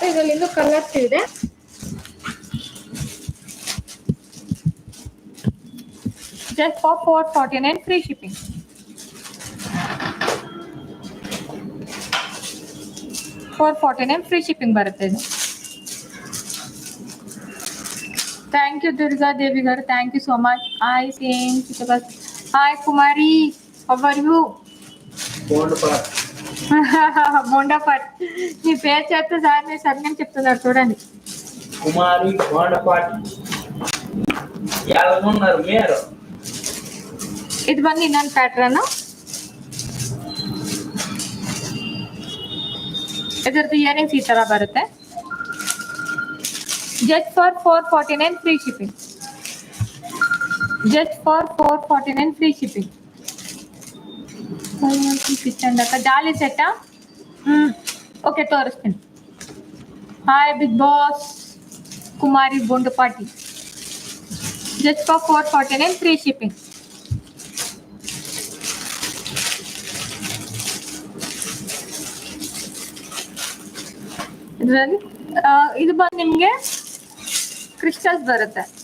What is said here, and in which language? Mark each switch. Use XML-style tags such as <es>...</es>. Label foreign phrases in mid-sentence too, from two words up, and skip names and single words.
<kn>ಇದರಲ್ಲಿ ಇನ್ನೂ ಕಲರ್ಸ್ ಇದೆ.</kn> <en>just for 449 free shipping. 449 free shipping</en> <kn>ಬರುತ್ತೆ ಇದು.</kn> <en>thank you ದುರ್ಗಾ ದೇವಿ గారు, thank you so much. hi same చిత్తబస్. హాయ్ కుమారి, how are you? బోండాపట్.</en> <te>నీ పేరు చెప్తే సార్ నీ సర్నేమ్ చెప్తున్నారు చూడండి. కుమారి బోండాపట్. ఎలా ఉన్నారు మీరు?</te> <kn>ಇದು ಬಂದು ಇನ್ನೊಂದು ಪ್ಯಾಟ್ರನ್. ಇದರದ್ದು ಇಯರಿಂಗ್ಸ್ ಈ ತರ ಬರುತ್ತೆ.</kn> <en>just for 449 free shipping. just for 449 free shipping.</en> <kn>ಜಾಲಿ ಸೆಟ್ಟಾ? ಓಕೆ ತೋರಿಸ್ತೀನಿ.</kn> <en>hi Big Boss</en> <kn>ಕುಮಾರಿ ಬೊಂಡಪಾಟಿ.</kn> <en>just for 449 free shipping.</en> <kn>ಇದರಲ್ಲಿ ಇದು ಬಂದು ನಿಮಗೆ ಕ್ರಿಸ್ಟಲ್ಸ್ ಬರುತ್ತೆ.</kn>